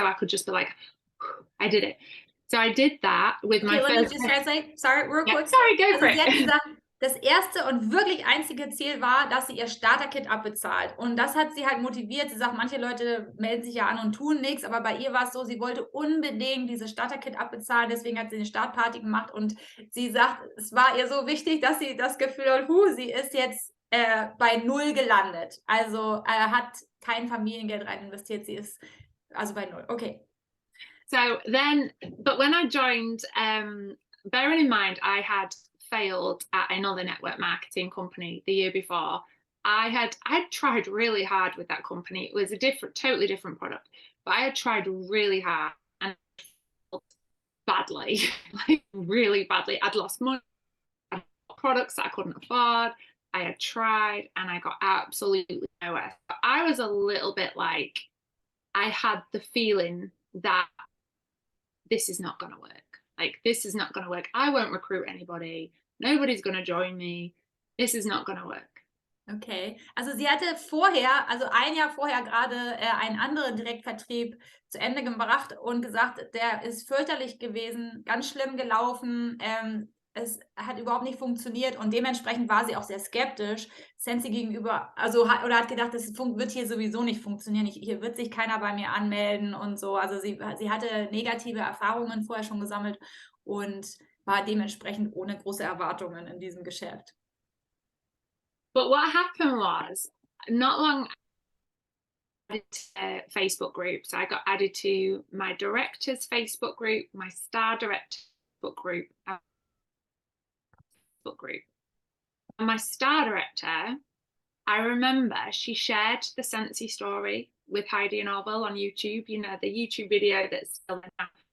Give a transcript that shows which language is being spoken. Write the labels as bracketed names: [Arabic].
[English] So I could just be like, I did it. So I did that with my first... let me just translate. Sorry, real quick. Sorry, go for it. [German] Sie hat gesagt, das erste und wirklich einzige Ziel war, dass sie ihr Starter-Kit abbezahlt. Und das hat sie halt motiviert. Sie sagt, manche Leute melden sich ja an und tun nichts, aber bei ihr war es so, sie wollte unbedingt dieses Starter-Kit abbezahlen, deswegen hat sie eine Startparty gemacht und sie sagt, es war ihr so wichtig, dass sie das Gefühl hat, sie ist jetzt bei 0 gelandet. Also hat kein Familiengeld rein investiert, sie ist also bei 0. Okay. [English] So then, but when I joined, bearing in mind I had failed at another network marketing company the year before, I'd tried really hard with that company. It was a totally different product, but I had tried really hard and badly, like really badly. I'd lost money, I'd bought products that I couldn't afford. I had tried and I got absolutely nowhere. So I was a little bit like, I had the feeling that this is not going to work. Like, this is not going to work. I won't recruit anybody. Nobody's going to join me. This is not going to work. [German] Okay, also sie hatte vorher, also ein Jahr vorher gerade einen anderen Direktvertrieb zu Ende gebracht und gesagt, der ist fürchterlich gewesen, ganz schlimm gelaufen, es hat überhaupt nicht funktioniert und dementsprechend war sie auch sehr skeptisch Scentsy gegenüber, also hat gedacht, das wird hier sowieso nicht funktionieren, hier wird sich keiner bei mir anmelden und so, also sie hatte negative Erfahrungen vorher schon gesammelt und war dementsprechend ohne große Erwartungen in diesem Geschäft. [English] But what happened was, not long after Facebook group, so I got added to my director's Facebook group, my star director Facebook group, and my star director, I remember she shared the Scentsy story with Heidi and Orville on YouTube, you know, the YouTube video that's still there now.